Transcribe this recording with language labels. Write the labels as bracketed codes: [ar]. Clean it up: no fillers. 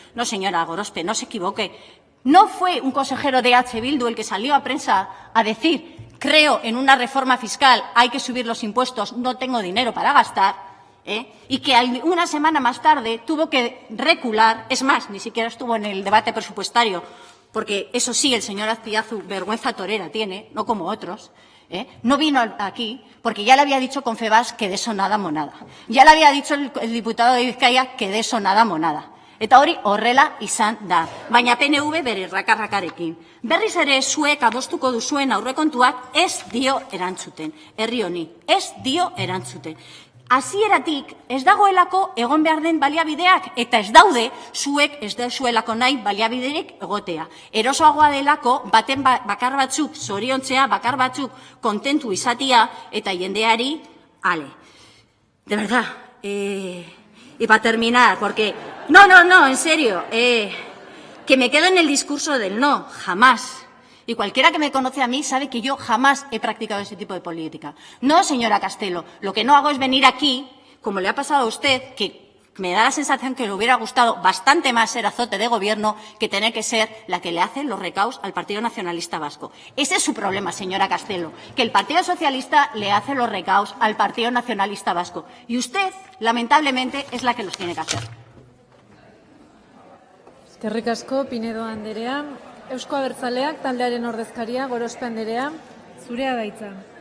[es] No, señora Gorospe, no se equivoque. No fue un consejero de EH Bildu el que salió a prensa a decir creo en una reforma fiscal, hay que subir los impuestos, no tengo dinero para gastar, y que una semana más tarde tuvo que recular, es más, ni siquiera estuvo en el debate presupuestario, porque eso sí, el señor Azpiazu vergüenza torera tiene, no como otros, no vino aquí porque ya le había dicho Confebask que de eso nada monada. Ya le había dicho el diputado de Bizkaia que de eso nada monada. [eu] Eta hori horrela izan da. Baina PNV bere rakarrakarekin. Berriz ere zuek adostuko duzuen aurrekontuak ez dio erantzuten. Herri honi, ez dio erantzuten. Hasieratik ez dagoelako egon behar den baliabideak eta ez daude zuek ez dezuelako nahi baliabiderik egotea. Erosoagoa delako baten bakar batzuk zoriontzea, bakar batzuk kontentu izatia eta jendeari ale. [es] De verdad, y para terminar, porque no, en serio, que me quedo en el discurso del no, jamás. Y cualquiera que me conoce a mí sabe que yo jamás he practicado ese tipo de política. No, señora Castelo, lo que no hago es venir aquí, como le ha pasado a usted, que me da la sensación que le hubiera gustado bastante más ser azote de gobierno que tener que ser la que le hace los recaos al Partido Nacionalista Vasco. Ese es su problema, señora Castelo, que el Partido Socialista le hace los recaos al Partido Nacionalista Vasco. Y usted, lamentablemente, es la que los tiene que hacer. [eu] Eskerrik asko, Pinedo Anderea. Eusko Abertzaleak taldearen ordezkaria, Gorospe anderea, zurea da hitza.